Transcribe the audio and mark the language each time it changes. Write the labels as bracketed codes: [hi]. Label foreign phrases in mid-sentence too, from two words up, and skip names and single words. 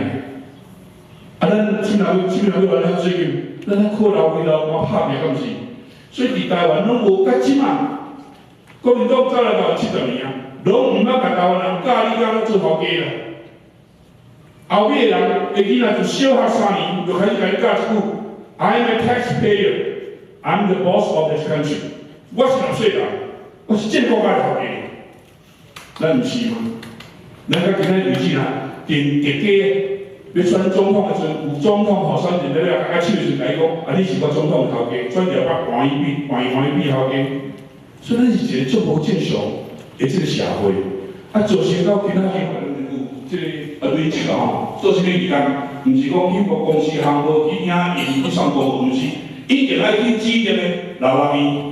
[nan] 啊，咱什么人要来缴税金？咱靠劳费劳工拍拼，敢毋是？所以伫台湾拢无甲即嘛，国民党走来台湾70年啊，拢毋捌甲台湾人教你讲做头家啦。后尾的人，的囡仔就小学3年就开始甲你教一句 ： [en] I'm a taxpayer, I'm the boss of this country。 [nan] 我是纳税人。我是这个国家的头家，咱毋是嘛？咱甲今仔日子啦，定家要选总统的时阵，有总统候选人了，甲手时来讲，啊，你是我总统的头家，选了我换伊比头家，所以咱是一个足无正常的这个社会，啊，造成到今仔日有这个累积吼，做啥物义工，毋是讲去公司行号去领去上公，毋是，一定爱去指定的老人院。